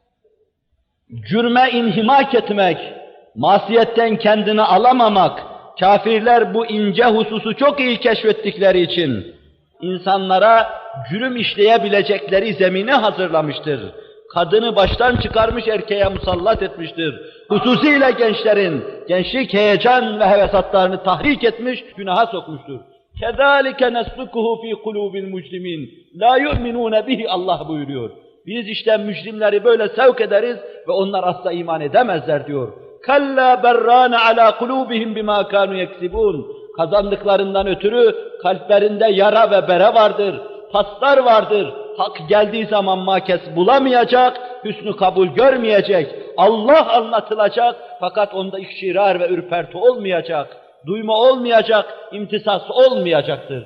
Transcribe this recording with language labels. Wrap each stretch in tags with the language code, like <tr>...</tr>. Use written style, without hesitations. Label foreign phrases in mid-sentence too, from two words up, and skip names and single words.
<tr>Cürme inhimak etmek, masiyetten kendini alamamak, kafirler bu ince hususu çok iyi keşfettikleri için insanlara cürüm işleyebilecekleri zemini hazırlamıştır. Kadını baştan çıkarmış erkeğe musallat etmiştir. Hususiyle gençlerin, gençlik heyecan ve hevesatlarını tahrik etmiş, günaha sokmuştur.</tr> <ar>كَذَٰلِكَ نَسْلُكُهُ ف۪ي قُلُوبِ الْمُجْرِمِينَ لَا يُؤْمِنُونَ بِهِ</ar> <tr>Allah buyuruyor. Biz işte mücrimleri böyle sevk ederiz ve onlar asla iman edemezler diyor.</tr> <ar>كَلَّا بَرَّانَ عَلَى قُلُوبِهِمْ بِمَا كَانُوا يَكْسِبُونَ</ar> <tr>kazandıklarından ötürü kalplerinde yara ve bere vardır, paslar vardır. Hak geldiği zaman makes bulamayacak, hüsnü kabul görmeyecek. Allah anlatılacak fakat onda iştirar ve ürperti olmayacak, duyma olmayacak, imtisas olmayacaktır.</tr>